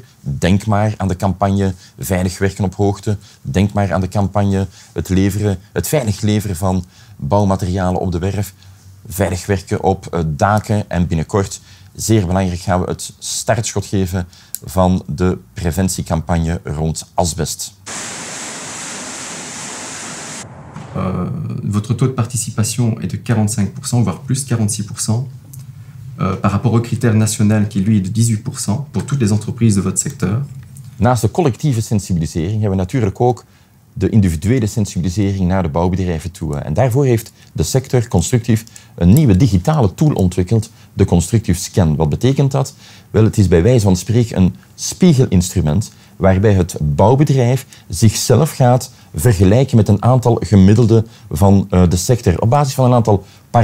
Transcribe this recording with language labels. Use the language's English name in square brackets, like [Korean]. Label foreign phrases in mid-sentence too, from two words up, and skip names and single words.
[Dutch] Denk maar aan de campagne Veilig werken op hoogte. Denk maar aan de campagne het veilig leveren van bouwmaterialen op de werf. Veilig werken op daken en binnenkort, zeer belangrijk, gaan we het startschot geven van de preventiecampagne rond asbest. [French] Votre taux de participation est de 45%, voire plus 46%, par rapport au critère national qui, lui, est de 18% pour toutes les entreprises de votre secteur. [Dutch] Naast de collectieve sensibilisering hebben we natuurlijk ook de individuele sensibilisering naar de bouwbedrijven toe. En daarvoor heeft de sector Constructif een nieuwe digitale tool ontwikkeld, de Constructif Scan. Wat betekent dat? Wel, het is bij wijze van spreken een spiegelinstrument waarbij het bouwbedrijf zichzelf gaat vergelijken met een aantal gemiddelden van de sector op basis van een aantal parameters.